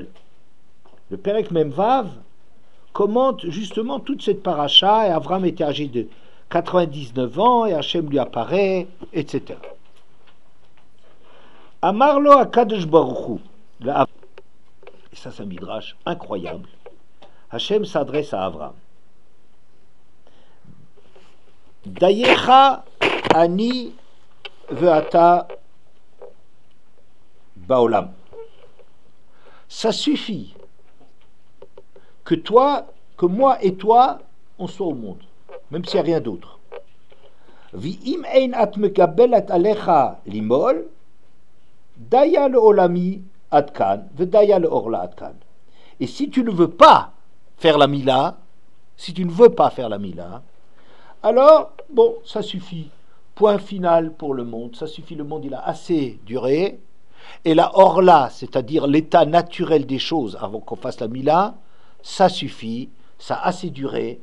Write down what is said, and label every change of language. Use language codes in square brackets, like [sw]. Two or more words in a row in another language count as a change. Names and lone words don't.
[fr] Le [he] פרק מ"ו [fr] commente justement toute cette paracha, et Avram était âgé de 99 ans et Hachem lui apparaît, etc. [he] אמר לו הקדוש ברוך הוא. [fr] Et ça c'est un midrash incroyable. Hachem s'adresse à Avram. [he] דייך אני ואתה בעולם. [fr] Ça suffit que toi, que moi et toi, on soit au monde, même s'il n'y a rien d'autre. [he] ואם אין את מקבלת עליך למול, דיה לעולמי עד כאן, ודיה לערלה עד כאן. [fr] Et si tu ne veux pas faire la mila, alors, bon, ça suffit. Point final pour le monde. Ça suffit, le monde, il a assez duré. Et la orla, c'est-à-dire l'état naturel des choses avant qu'on fasse la mila, ça suffit, ça a assez duré.